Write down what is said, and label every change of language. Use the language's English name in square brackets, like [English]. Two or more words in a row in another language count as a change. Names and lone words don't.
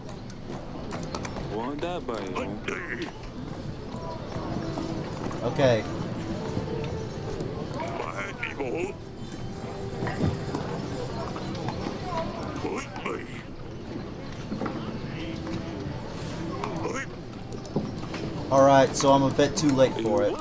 [English] Wanda bayo. Okay. Mahani mo. Oi, mai. Oi, All right. So I'm a bit too late for it.